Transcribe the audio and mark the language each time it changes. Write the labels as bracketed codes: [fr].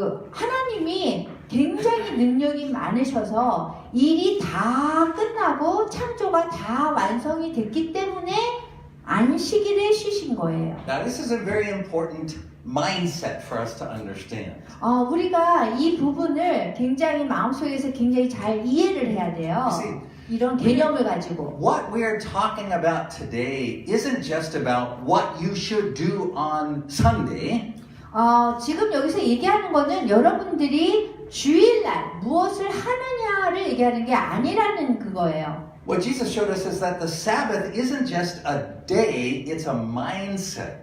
[ko] 하나님이 굉장히 능력이 많으셔서 일이 다 끝나고 창조가 다 완성이 됐기 때문에 안식일에 쉬신 거예요. [en] Now this is a very important mindset for us to understand. [ko] 우리가 이 부분을 굉장히 마음속에서 굉장히 잘 이해를 해야 돼요. [en] You see, [ko] 이런 개념을 가지고. [en] what we are talking about today isn't just about what you should do on Sunday. [ko] 지금 여기서 얘기하는 거는 여러분들이 주일날 무엇을 하느냐를 얘기하는 게 아니라는 그거예요. [en] What Jesus showed us is that the Sabbath isn't just a day, it's a mindset.